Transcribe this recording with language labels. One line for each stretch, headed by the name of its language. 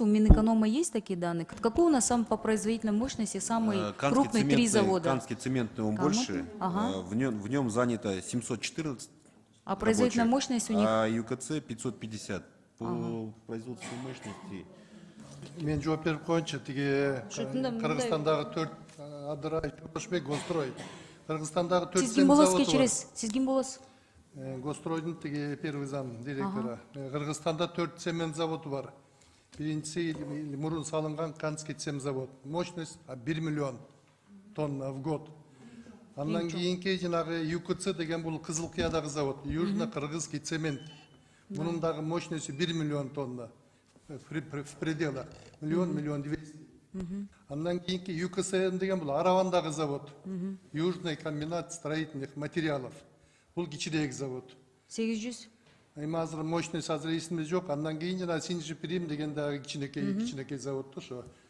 Russian: У Минэконома есть такие данные? Какой у нас самый по производительной мощности самый крупный 3 завода? Канский цементный, он Калмык? больше. Ага. В нем занято 714 А производительная рабочих, мощность у них? А ЮКЦ 550. По производственной мощности.
Kyrgyz: Мен жооп берип коеюнчу тиги Шутунда мындай- Кыргызстандагы 4 Адырай, Жолдошбек, Гострой. Кыргызстандагы 4 Сиз ким болосуз кечиресиз? Сиз ким болосуз? Гостройдун тиги
Russian: первый зам директору.
Kyrgyz: Кыргызстанда 4 цемент заводу бар. Биринчиси мурун салынган Канский цемзавод.
Russian: Мощность 1 миллион тонна в год.
Kyrgyz: Андан кийинки жанагы ЮКЦ деген бул Кызылкыядагы завод. Южно-Кыргызский цемент. Мунун дагы
Russian: мощностью
Kyrgyz: 1 миллион тонна.
Russian: В пределах. Миллион 200.
Kyrgyz: Андан кийинки ЮКСМ деген бул Аравандагы завод.
Russian: Южный комбинат строительных материалов.
Kyrgyz: Бул кичирээк завод. 800? Эми азыр мощность азыр эсимде жок. Андан кийин жана Синжи Прим деген дагы кичинекей завод ошо.